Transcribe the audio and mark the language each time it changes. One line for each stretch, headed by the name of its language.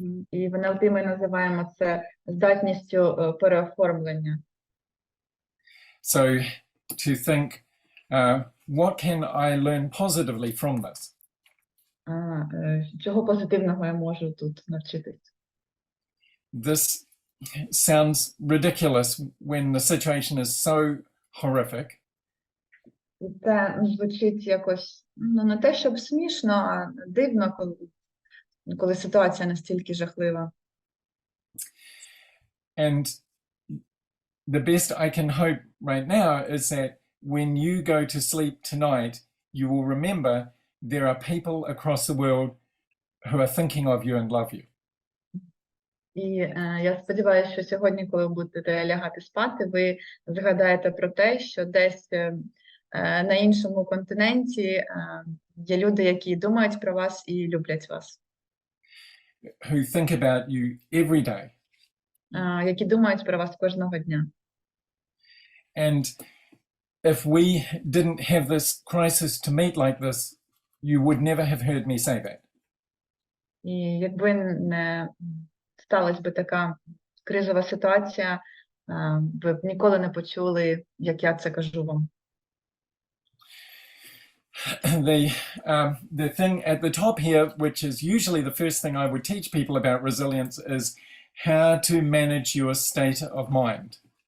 Ukrainian: І в НЛП ми називаємо це здатністю переоформлення.
English: So to think, what can I learn positively from this?
Ukrainian: Чого позитивного я можу тут навчитись?
English: This sounds ridiculous when the situation is so horrific.
Ukrainian: Це звучить якось, не те, щоб смішно, а дивно, коли ситуація настільки жахлива.
English: And the best I can hope right now is that when you go to sleep tonight, you will remember there are people across the world who are thinking of you and love you.
Ukrainian: І я сподіваюся, що сьогодні, коли ви будете лягати спати, ви згадаєте про те, що десь на іншому континенті є люди, які думають про вас і люблять вас.
English: who think about you every day.
Ukrainian: Які думають про вас кожного дня.
English: And if we didn't have this crisis to meet like this, you would never have heard me say that.
Ukrainian: І якби не сталася би така кризова ситуація, ви б ніколи не почули, як я це кажу вам.
English: The thing at the top here, which is usually the first thing I would teach people about resilience, is how to manage your state of mind.